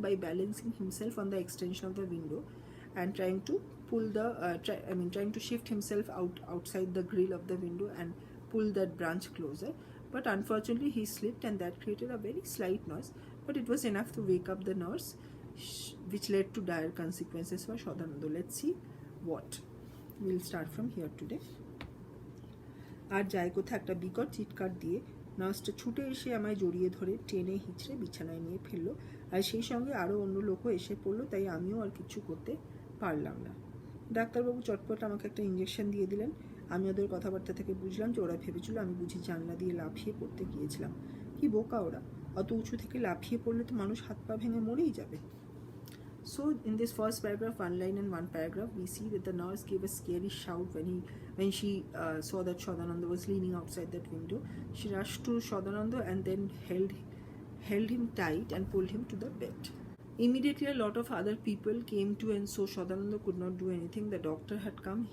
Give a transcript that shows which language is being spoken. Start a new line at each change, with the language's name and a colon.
English: By balancing himself on the extension of the window and trying to pull trying to shift himself outside the grill of the window and pull that branch closer. But unfortunately, he slipped, and that created a very slight noise, but it was enough to wake up the nurse, which led to dire consequences for Shodanonder. Let's see what. We'll start from here today.
Bangla: আর যায় কোথা একটা বিকট চিৎকার দিয়ে নার্সটা ছুটে এসে আমায় জড়িয়ে ধরে টেনে হিঁচড়ে বিছানায় নিয়ে ফেললো, আর সেই সঙ্গে আরও অন্য লোকও এসে পড়লো, তাই আমিও আর কিছু করতে পারলাম না। ডাক্তারবাবু চটপট আমাকে একটা ইঞ্জেকশন দিয়ে দিলেন। আমি ওদের কথাবার্তা থেকে বুঝলাম যে ওরা ভেবেছিল আমি বুঝি জানলা দিয়ে লাফিয়ে পড়তে গিয়েছিলাম। কি বোকা ওরা, অত উঁচু থেকে লাফিয়ে পড়লে তো মানুষ হাত পা ভেঙে মরেই যাবে।
English: So in this first paragraph, one line and one paragraph, we see that the nurse gave a scary shout when she saw that Shodanonder was leaning outside that window. She rushed to Shodanonder and then held him tight and pulled him to the bed. Immediately a lot of other people came to, and so Shodanonder could not do anything. The doctor had come.